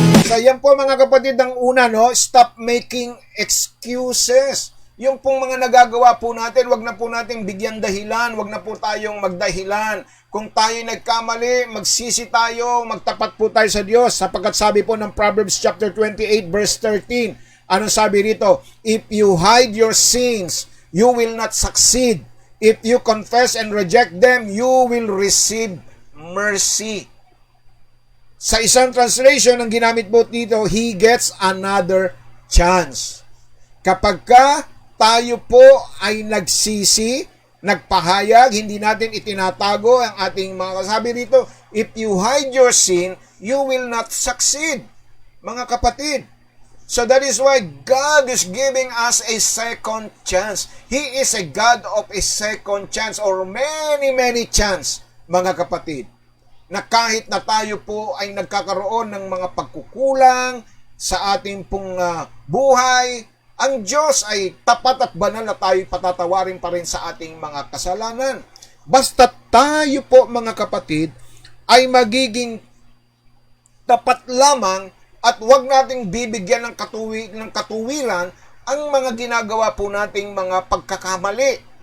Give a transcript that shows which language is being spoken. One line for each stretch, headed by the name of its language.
Filipino: So, yan po mga kapatid, ang una, no?
English: Stop making excuses.
Filipino: Yung pong mga nagagawa po natin, wag na po natin bigyan dahilan, wag na po tayong magdahilan. Kung tayo nagkamali, magsisi tayo, magtapat po tayo sa Diyos. Sapagkat sabi po ng Proverbs chapter 28 verse 13, anong sabi rito?
English: If you hide your sins, you will not succeed. If you confess and reject them, you will receive mercy.
Filipino: Sa isang translation, ang ginamit po dito,
English: he gets another chance.
Filipino: Kapag tayo po ay nagsisi, nagpahayag, hindi natin itinatago ang ating mga kasabi rito,
English: if you hide your sin, you will not succeed.
Filipino: Mga kapatid,
English: so that is why God is giving us a second chance. He is a God of a second chance or many chance,
Filipino: mga kapatid. Na kahit na tayo po ay nagkakaroon ng mga pagkukulang sa ating pong buhay, ang Diyos ay tapat at banal na tayo patatawarin pa rin sa ating mga kasalanan. Basta tayo po, mga kapatid, ay magiging tapat lamang at huwag nating bibigyan ng katuwiran ang mga ginagawa po nating mga pagkakamali.